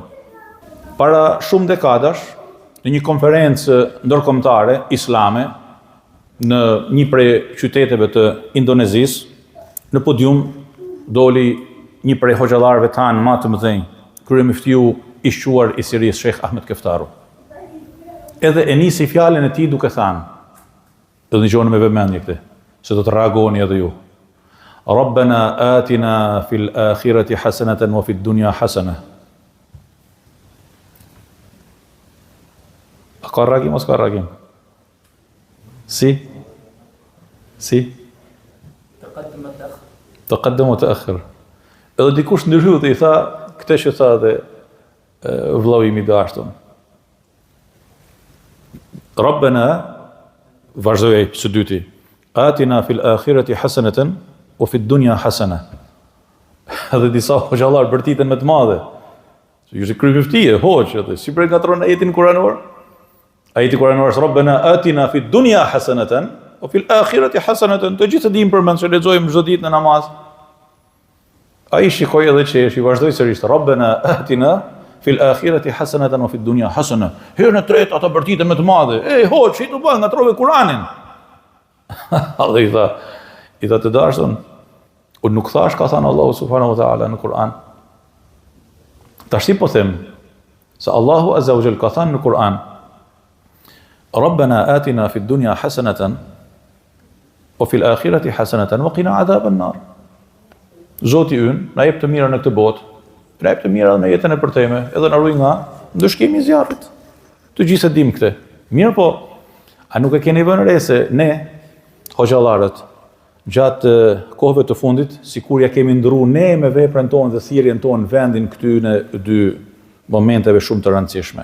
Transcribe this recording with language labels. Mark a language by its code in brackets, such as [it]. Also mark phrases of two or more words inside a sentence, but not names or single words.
[sq] Para shumë dekadash, në një konferencë ndërkombëtare islame në një prej qyteteve të Indonezisë, në podium doli një prej hoxhallarëve tanë më të mëdhenj, kryemiftiu i shquar i Sirisë, Sheikh Ahmed Keftaru. Edhe e nisi fjalën e tij duke thënë, do dëgjoni me vëmendje këtë, se do të reagoni edhe ju. [ar] ربنا آتنا في الآخرة حسنة وفي الدنيا حسنة. [sq] A ka reagim ose ka reagim? [ar] Si? تقدم وتأخر. [sq] Edhe dikush ndryshu dhe i tha, këtë që tha dhe vllau im i dashur. Rabbana, vazhdoi së dyti, [ar] آتنا في الآخرة حسنة وفي الدنيا حسنة. [sq] Edhe disa hoxhallar bërtiten me të madhe. Ju është kryeftie, hoxh, edhe si përgatron ajetin kuranor? Ajeti kuranor është [ar] ربنا آتنا في الدنيا حسنة وفي الآخرة حسنة. [sq] Të gjithë dim për mend se lexojmë çdo ditë në namaz. Ai shikoi edhe çeshi, vazhdoi sërish [ar] ربنا آتنا في الآخرة حسنة وفي الدنيا حسنة. [sq] Herën e tretë ata bërtiten me të madhe. Ej, hoç, i të bën ngatrove Kur'anin. Allah i tha të dashur, unë nuk thash ka thënë Allahu [ar] سبحانه وتعالى [sq] në Kur'an. Tash po them se Allahu [ar] عز وجل [sq] ka thënë në Kur'an [ar] ربنا آتنا في الدنيا حسنة وفي الآخرة حسنة وقنا عذاب النار. [sq] Zoti ynë na jep të mira në këtë botë, na jep të mira në jetën e përteme, edhe na ruaj nga ndëshkimi i zjarrit. Të gjithë e dim këtë. Mirë po, a nuk e keni vënë re se ne, hoxhallarët, gjatë kohëve të fundit, sikur ja kemi ndruar ne me veprën tonë dhe thirrjen tonë vendin këty në dy momenteve shumë të rëndësishme.